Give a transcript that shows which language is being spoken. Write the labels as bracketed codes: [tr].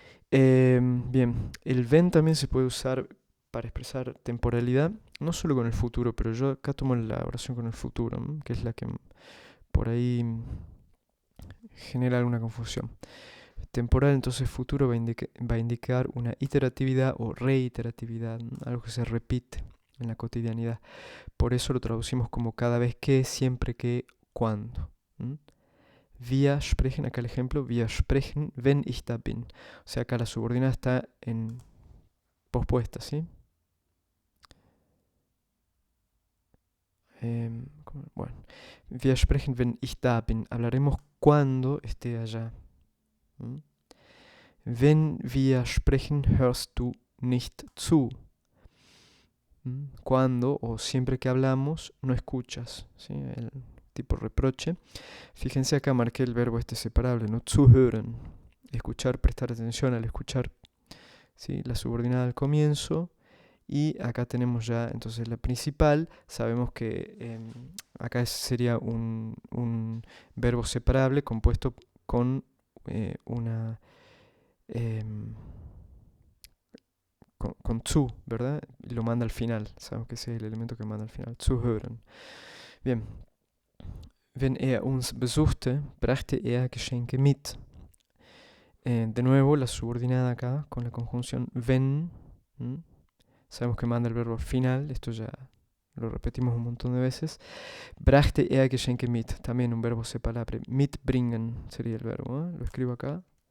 [es] Bien, el when también se puede usar para expresar temporalidad, no solo con el futuro, pero yo acá tomo la oración con el futuro, que es la que por ahí genera alguna confusión. Temporal, entonces futuro va a indicar una iteratividad o reiteratividad, algo que se repite en la cotidianidad. Por eso lo traducimos como cada vez que, siempre que, cuando. [de] Wir sprechen, [es] acá el ejemplo, [de] wir sprechen, wenn ich da bin. [es] O sea, acá la subordinada está en pospuesta, ¿sí? [de] Bueno, wir sprechen, wenn ich da bin. [es] Hablaremos cuando esté allá. [de] Wenn wir sprechen, hörst du nicht zu. [es] Cuando o siempre que hablamos, no escuchas, ¿sí? El tipo reproche. Fíjense acá marqué el verbo este separable, ¿no? Zuhören. Escuchar, prestar atención al escuchar, ¿sí? La subordinada al comienzo. Y acá tenemos ya entonces la principal. Sabemos que acá sería un verbo separable compuesto con una... em, con zu, ¿verdad? Y lo manda al final. Sabemos que ese es el elemento que manda al final. Zuhören. Bien. [de] Wenn uns besuchte, brachte Geschenke mit. [es] De nuevo, la subordinada acá con la conjunción wenn. Sabemos que manda el verbo al final. Esto ya lo repetimos un montón de veces. [de] Brachte Geschenke mit. [es] También un verbo separable. Mitbringen sería el verbo. Lo escribo acá.